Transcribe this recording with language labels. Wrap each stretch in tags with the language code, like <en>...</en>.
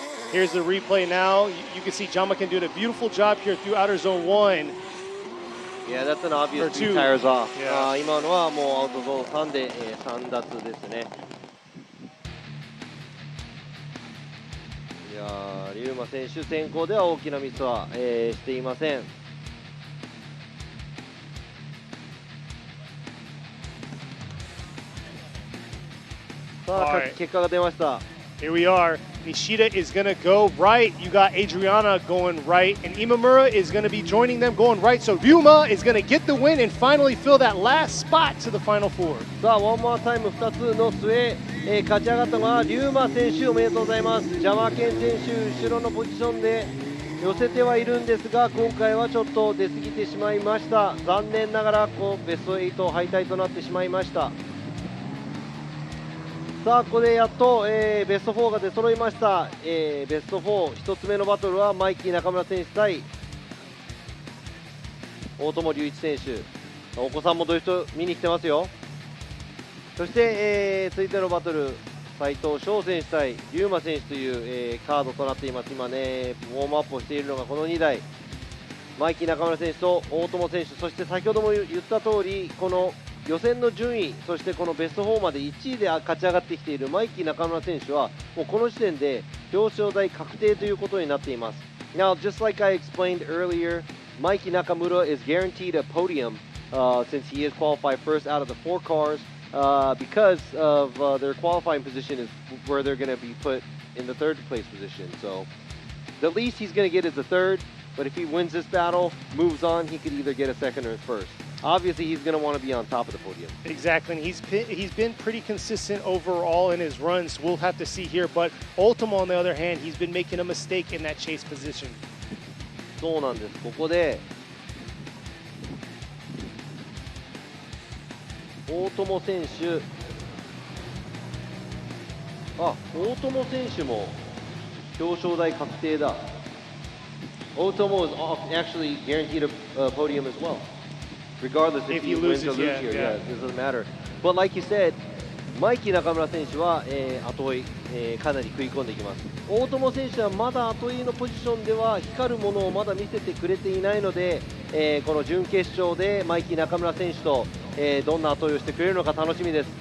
<en>Here's the replay now. You can see Jamaken doing a beautiful job here through outer zone 1. Yeah, that's an obvious 2 tires off.</en> <ja>今のはもうアウトゾーン3で、3奪ですね。いやー、リュウマ選手先行では大きなミスは、していません。さあ、結果が出ました。</ja> <en>Here we are. Nishida is going to go right. You got Adriana going right. And Imamura is going to be joining them going right. So Ryuma is going to get the win and finally fill that last spot to the final 4.</en> <ja>さあ、ワンモアタイム2つの末、勝ち上がったのはリュウマ選手、おめでとうございます。ジャマケン選手、後ろのポジションで寄せてはいるんですが、今回はちょっと出過ぎてしまいました。残念ながらベスト8敗退となってしまいました。さあ、ここでやっと、ベスト4が出揃いました。ベスト4、1つ目のバトルはマイキー中村選手対大友龍一選手。お子さんもドリフト見に来てますよ。そして、続いてのバトル、斉藤翔選手対龍馬選手という、カードとなっています。今ね、ウォームアップをしているのがこの2台。マイキー中村選手と大友選手、そして先ほども言った通り、この予選の順位、そしてこのベスト4まで1位で勝ち上がってきているマイキー中村選手はもうこの時点で表彰台確定ということになっています。</ja> <en>Now, just like I explained earlier, Mikey Nakamura is guaranteed a podium since he is qualified first out of the 4 cars because of their qualifying position is where they're going to be put in the 3rd place position. So the least he's going to get is the 3rd, but if he wins this battle, moves on, he could either get a 2nd or 1st. Obviously, he's going to want to be on top of the podium. Exactly, and he's been pretty consistent overall in his runs. We'll have to see here, but Ultimo, on the other hand, he's been making a mistake in that chase position.</en> <ja>そうなんです。ここで大友選手、大友選手も表彰台確定だ。</ja> <en>Ultimo is actually guaranteed a podium as well. Regardless if he wins or loses here, yeah, it doesn't matter. But like you said,</en> <ja>マイキー中村選手は、後追い、かなり食い込んでいきます。大友選手はまだ後追いのポジションでは光るものをまだ見せてくれていないので、この準決勝でマイキー中村選手と、どんな後追いをしてくれるのか楽しみです。</ja>